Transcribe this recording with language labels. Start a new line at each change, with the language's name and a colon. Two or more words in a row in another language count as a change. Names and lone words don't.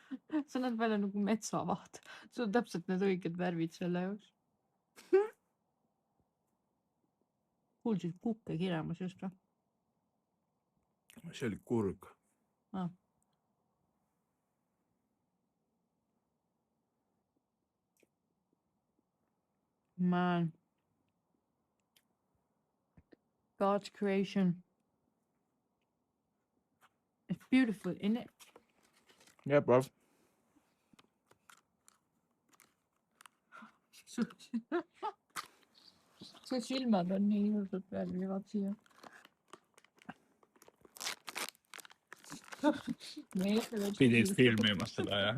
Estonian: sa näed välja nagu metsavaht. Sul on täpselt need õiged värvid selle jaoks. Kuulsid kukke kiremas just või? See oli kurg.
English: Ah. Man. God's creation. It's beautiful, isn't it? Yeah, bro.
Estonian: Su silmad on nii ilusad värvivad siia. Pidid filmima seda, jah?